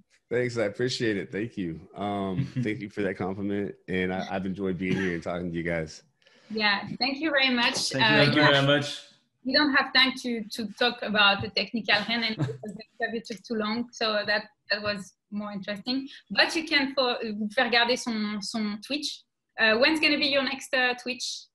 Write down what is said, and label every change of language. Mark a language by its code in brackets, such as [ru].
[en] Thanks, I appreciate it. Thank you. Thank you for that compliment, and I've enjoyed being here and talking to you guys. Yeah, thank you very much. Thank you very much. We don't have time to talk about the technical hand, and it took too long, so that was more interesting. But you can [fr] vous pouvez regarder son Twitch. [en] When's going to be your next Twitch?